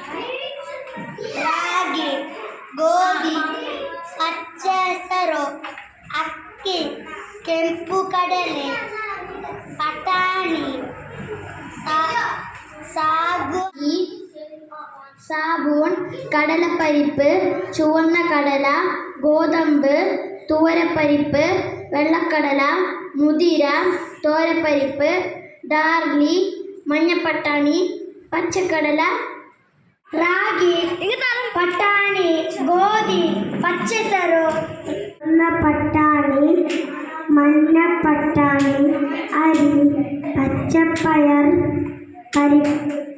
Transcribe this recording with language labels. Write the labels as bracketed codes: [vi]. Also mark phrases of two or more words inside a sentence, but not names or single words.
[kn] ರಾಗಿ, ಗೋಧಿ, ಪಚ್ಚ ಹೆಸರು, ಅಕ್ಕಿ, ಕೆಂಪು ಕಡಲೆ, ಪಟಾಣಿ, [ml] സാബൂൺ, കടലപ്പരിപ്പ്, ചുവന്ന കടല, ഗോതമ്പ്, തൂവരപ്പരിപ്പ്, വെള്ളക്കടല, മുതിര, തോരപ്പരിപ്പ്, ഡാർലി, മഞ്ഞപ്പട്ടാണി, പച്ചക്കടല, റാഗി, പട്ടാണി, ഗോധി, പച്ചസറു, പട്ടാണി, മഞ്ഞപ്പട്ടാണി, അരി, പച്ചപ്പയർ, പരിപ്പ്,